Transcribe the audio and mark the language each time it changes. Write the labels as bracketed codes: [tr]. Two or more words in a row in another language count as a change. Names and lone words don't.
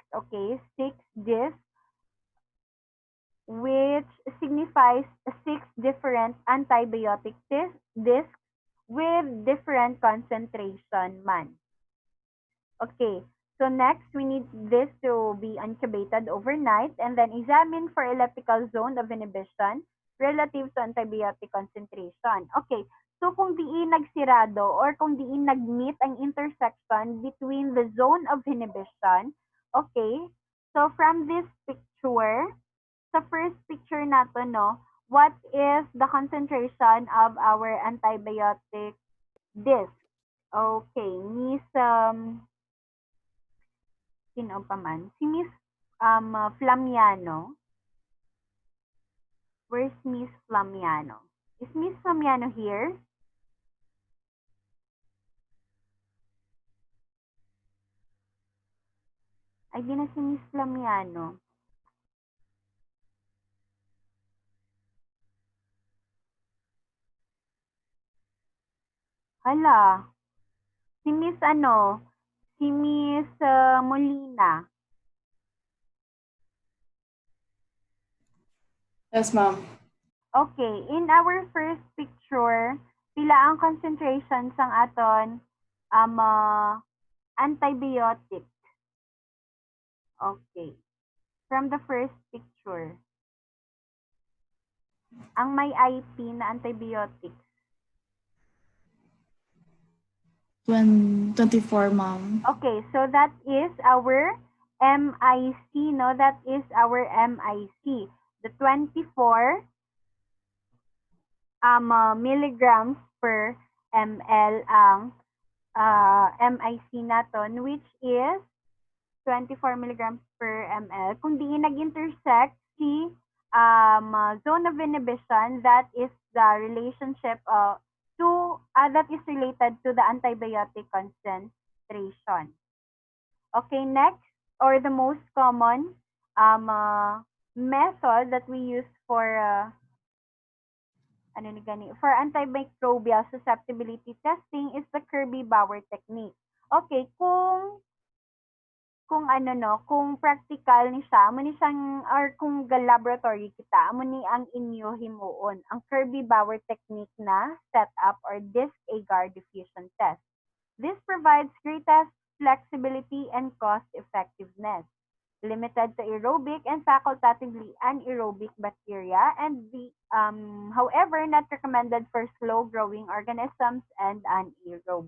[en] Okay, 6 discs, which signifies 6 different antibiotic discs with different concentration man. Okay, so next we need this to be incubated overnight and then examine for elliptical zone of inhibition relative to antibiotic concentration. Okay, so [hil] kung diin nagsirado [en] or [hil] kung diin nag-meet ang [en] intersection between the zone of inhibition, okay, so from this picture, sa first picture nato, no, what is the concentration of our antibiotic disc? [hil] Okay, Miss sino pa man? Si Miss Flamiano. [en] Where's Miss Flamiano? Is Miss Flamiano here? [hil] Ay, di na si Miss Flamiano. Hala. Si Miss ano? Si Miss Molina. [en] Yes, ma'am. Okay, in our first picture, [hil] pila ang concentration sang aton antibiotic. [en] Okay. From the first picture. [hil] Ang may IP na antibiotic. [en] 24, ma'am. Okay, so that is our MIC, no? That is our MIC. The 24 milligrams per ml [hil] ang MIC naton, [en] which is 24 milligrams per ml. [hil] Kung di nag-intersect si [en] zone of inhibition, that is the relationship that is related to the antibiotic concentration. Okay, next, or the most common method that we use for for antimicrobial susceptibility testing is the Kirby-Bauer technique. [hil] Okay, kung practical ni siya, amo ni siyang, or kung laboratory kita, amo ni ang inyo himuon, ang Kirby-Bauer technique na [en] setup or disc agar diffusion test. This provides greatest flexibility and cost-effectiveness, limited to aerobic and facultatively anaerobic bacteria, and however, not recommended for slow-growing organisms and anaerobe.